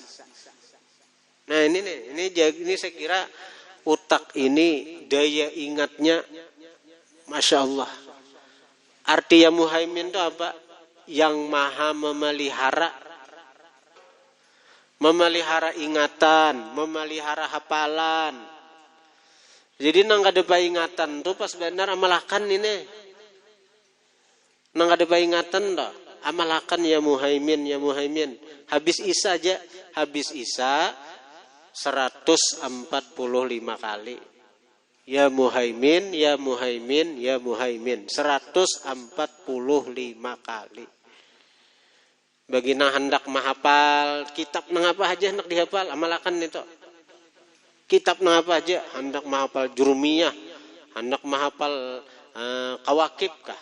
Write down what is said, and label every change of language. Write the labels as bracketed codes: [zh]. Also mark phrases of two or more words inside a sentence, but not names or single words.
[bjn] Nah ini saya kira utak ini daya ingatnya [ar] ما شاء الله. [bjn] Arti ya muhaimin itu apa? Yang maha memelihara. Memelihara ingatan, memelihara hafalan. Jadi nang kada ingatan tuh pas benar amalakan ini. Nang kada ingatan dah. Amalakan ya muhaimin, ya muhaimin. Habis Isya aja, habis Isya 145 kali. Ya muhaimin, ya muhaimin, ya muhaimin. 145 kali. Bagi nang hendak mahapal, kitab nang apa aja hendak dihafal, amalakan itu. Kitab nang apa aja, hendak mahapal jurumiyah, hendak mahapal kawakib kah?